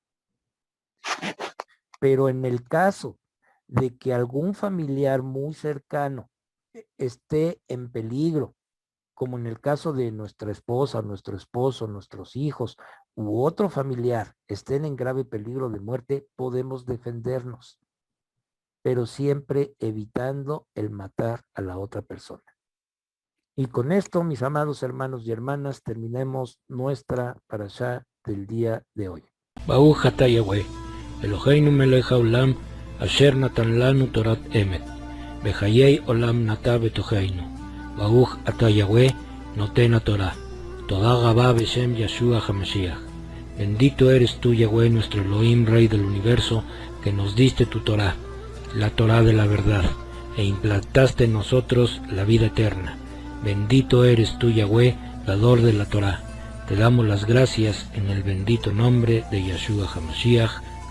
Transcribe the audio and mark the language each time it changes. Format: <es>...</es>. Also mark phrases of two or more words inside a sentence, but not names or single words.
<es>Pero en el caso de que algún familiar muy cercano esté en peligro, como en el caso de nuestra esposa, nuestro esposo, nuestros hijos u otro familiar estén en grave peligro de muerte, podemos defendernos, pero siempre evitando el matar a la otra persona. Y con esto, mis amados hermanos y hermanas, terminemos nuestra parashá del día de hoy.</es> <he>ברוך אתה יהוה אלוהינו מלך העולם אשר נתן לנו תורת אמת וחיי עולם נטע בתוכנו. ברוך אתה יהוה נותן תורה תודה רבה בשם ישוע המשיח.</he> <es>Bendito eres tú, Yahweh, nuestro Elohim, Rey del universo, que nos diste tu Torah, la Torah de la verdad, e implantaste en nosotros la vida eterna. Bendito eres tú, Yahweh, dador de la Torah. Te damos las gracias en el bendito nombre de Yeshua HaMashiach.</es>